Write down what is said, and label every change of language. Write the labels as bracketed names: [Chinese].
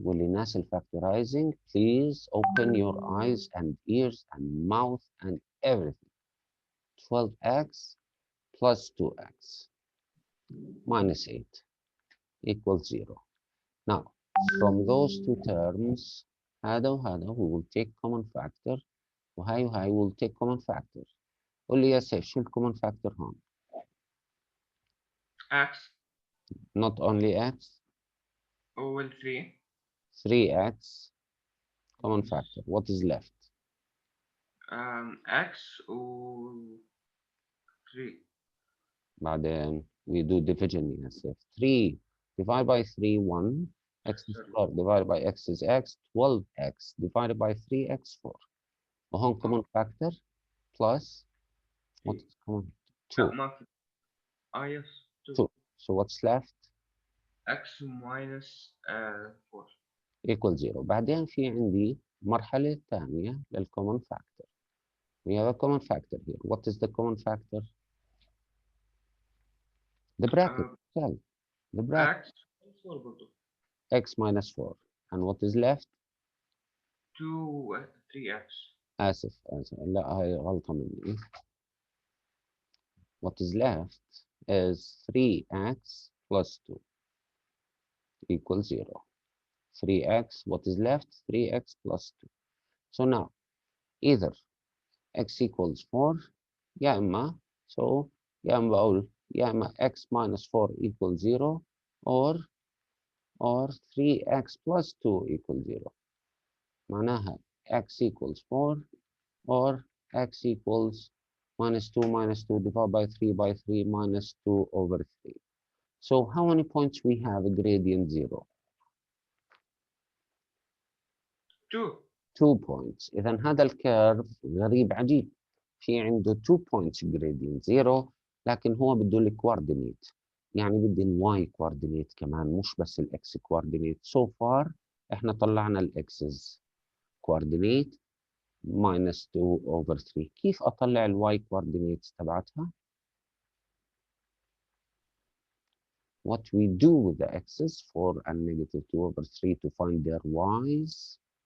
[Arabic] والناس [English] factorizing, please open your eyes and ears and mouth and everything. 12x plus 2x minus 8 equals 0. Now, from those two terms, [Arabic] هذا وهذا, [English] we will take common factor. [Arabic] وهاي وهاي [English] will take common factor. [Arabic] قول لي يا سيف شو [English] common factor [Arabic] هون؟ [English] X Not only x, over 3. 3x common factor. What is left? X over 3. [Arabic] بعدين [English] we do division يا سيف. 3 divided by 3, 1. X squared divided by x is x. 12x divided by 3x, 4. [Arabic] وهون [English] common factor plus what is common? 2. [Arabic] ما في. [English] Yes. 2. So what's left? X minus 4. Equal 0. [Arabic] بعدين في عندي مرحلة ثانية للcommon factor. [English] We have a common factor here. What is the common factor? The bracket itself. The bracket. X minus 4 [Arabic] برضو. [English] X minus 4. And what is left? 2 3x. [Arabic] آسف لا هاي غلطة مني. [English] What is left is 3x plus 2 equals 0. 3x, what is left? 3x plus 2. So now, either x equals 4 [Arabic] يا إما, [English] so [Arabic] يا إما بقول يا إما [English] x minus 4 equals 0 or 3x plus 2 equals 0. [Arabic] معناها [English] x equals 4 or x equals minus 2 divided by 3 minus 2 over 3. So how many points we have a gradient 0? 2. 2 points. [Arabic] إذا هذا الكيرف غريب عجيب. في عنده [English] 2 points gradient 0 [Arabic] لكن هو بده الكواردينيت. يعني بدي الواي كواردينيت كمان مش بس الاكس كواردينيت. [English] So far [Arabic] احنا طلعنا الاكسز كواردينيت [English] minus 2 over 3. [Arabic] كيف اطلع الواي كواردينيتس تبعتها؟ [English] What we do with the x's for a negative 2 over 3 to find their y's.